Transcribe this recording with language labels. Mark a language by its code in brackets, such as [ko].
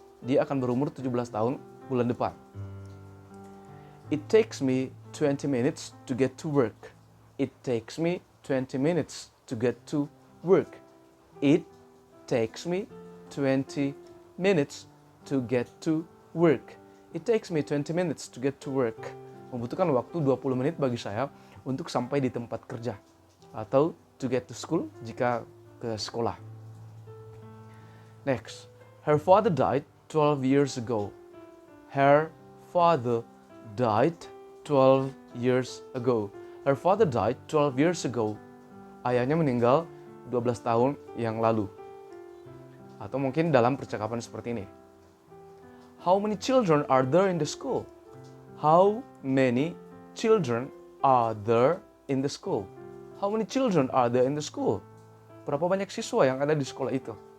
[id] Dia akan berumur 17 tahun bulan depan. [en] It takes me 20 minutes to get to work. It takes me 20 minutes to get to work. It takes me 20 minutes to get to work. It takes me 20 minutes to get to work. [id] Membutuhkan waktu 20 menit bagi saya untuk sampai di tempat kerja. Atau [en] to get to school [id] jika ke sekolah. [en] Next. Her father died 12 years ago. Her father died 12 years ago. Her father died 12 years ago. [id] Ayahnya meninggal 12 tahun yang lalu. Atau mungkin dalam percakapan seperti ini. [en] How many children are there in the school? How many children are there in the school? How many children are there in the school? [id] Berapa banyak siswa yang ada di sekolah itu?